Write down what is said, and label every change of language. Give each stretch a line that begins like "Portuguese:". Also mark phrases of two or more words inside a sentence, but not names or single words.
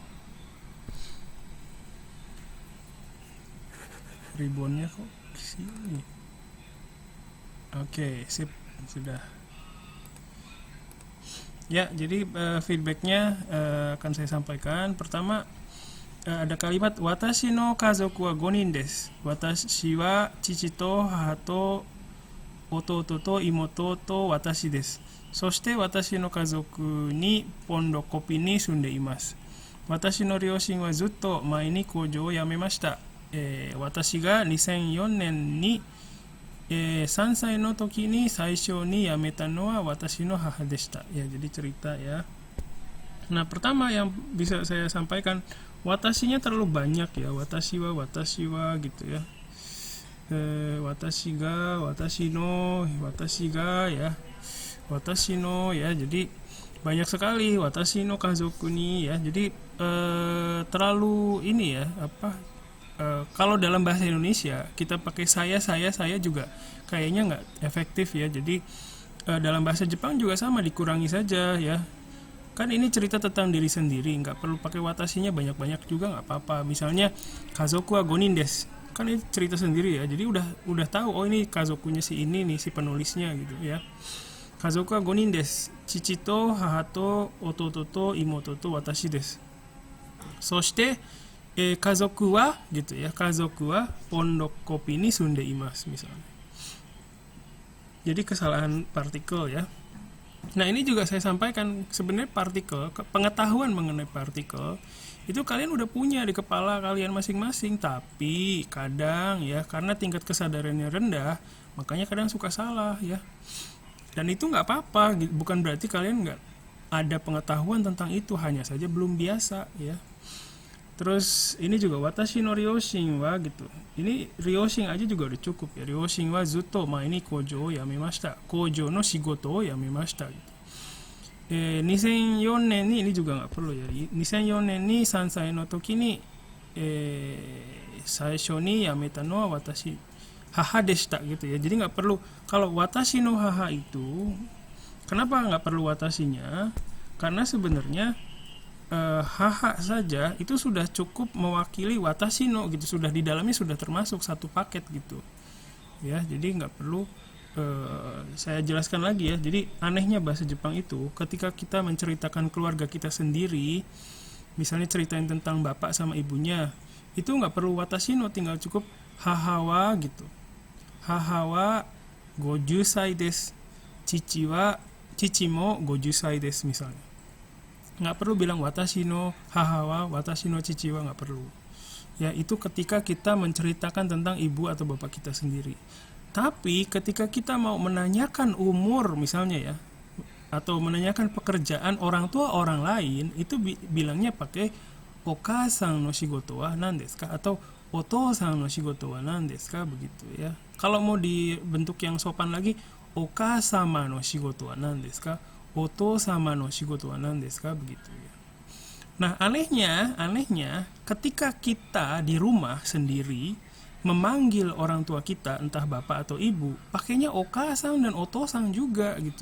Indonesian: Ribbonnya kok kesini? Oke, sip, sudah. Ya, jadi feedbacknya akan saya sampaikan. Pertama, ada kalimat
Japanese: 私の家族は 5 人です。私は父と母と弟と妹と私です。そして私の家族にポンドコピに住んでいます。私の両親はずっと前に工場を辞めました。私が2004年に、3歳の時に最初に辞めたのは私の母でした。
Indonesian: Ya, jadi cerita ya. Nah, pertama yang bisa saya sampaikan, watashinya terlalu banyak ya.
Japanese: 私は
Indonesian: gitu ya.
Japanese: 私が、私の ya. 私の ya.
Indonesian: Jadi banyak sekali
Japanese: 私の家族に ya.
Indonesian: Jadi terlalu ini ya, apa, kalau dalam bahasa Indonesia kita pakai saya juga kayaknya nggak efektif ya. Jadi dalam bahasa Jepang juga sama, dikurangi saja ya. Kan ini cerita tentang diri sendiri, nggak perlu pakai watashinya banyak-banyak juga, nggak apa-apa.
Japanese: Misalnya 家族は 5 人です,
Indonesian: kan ini cerita sendiri ya, jadi udah tahu, oh ini kazokunya si ini nih, si penulisnya gitu ya.
Japanese: 家族は 5 人です. 父と母と弟と妹と私です. そして家族は
Indonesian: gitu ya,
Japanese: 家族はポンドコピに住んでいます misalnya.
Indonesian: Jadi kesalahan partikel ya. Nah, ini juga saya sampaikan, sebenarnya partikel, pengetahuan mengenai partikel itu kalian udah punya di kepala kalian masing-masing, tapi kadang ya karena tingkat kesadarannya rendah, makanya kadang suka salah ya. Dan itu nggak apa-apa, bukan berarti kalian nggak ada pengetahuan tentang itu, hanya saja belum biasa ya. Terus ini juga
Japanese: 私の両親は
Indonesian: gitu. Ini ryoshin aja juga udah cukup ya.
Japanese: 両親はずっと前に工場を辞めました。工場の仕事を辞めました gitu. 2004 年に
Indonesian: ini juga nggak perlu ya.
Japanese: 2004 年に3歳の時に、最初に辞めたのは私母でした
Indonesian: gitu ya. Jadi nggak perlu, kalau
Japanese: 私の
Indonesian: haha itu, kenapa nggak perlu watashinya? Karena sebenarnya haha saja itu sudah cukup mewakili
Japanese: 私の
Indonesian: gitu, sudah di dalamnya sudah termasuk satu paket gitu ya. Jadi nggak perlu saya jelaskan lagi ya. Jadi anehnya bahasa Jepang itu, ketika kita menceritakan keluarga kita sendiri, misalnya ceritain tentang bapak sama ibunya, itu nggak perlu
Japanese: 私の,
Indonesian: tinggal cukup hahawa gitu.
Japanese: Hahawa 50 歳です. Cici mo 50 歳です misalnya.
Indonesian: Nggak perlu bilang
Japanese: 私の母は、私の父は,
Indonesian: nggak perlu. Ya, itu ketika kita menceritakan tentang ibu atau bapak kita sendiri. Tapi ketika kita mau menanyakan umur misalnya ya, atau menanyakan pekerjaan orang tua orang lain, itu bilangnya pakai
Japanese: お母さんの仕事は何ですか
Indonesian: atau
Japanese: お父さんの仕事は何ですか,
Indonesian: begitu ya. Kalau mau dibentuk yang sopan lagi,
Japanese: お母様の仕事は何ですか、お父様の仕事は何ですか,
Indonesian: begitu ya. Nah, anehnya ketika kita di rumah sendiri memanggil orang tua kita, entah bapak atau ibu, pakainya okasang dan otosang juga gitu.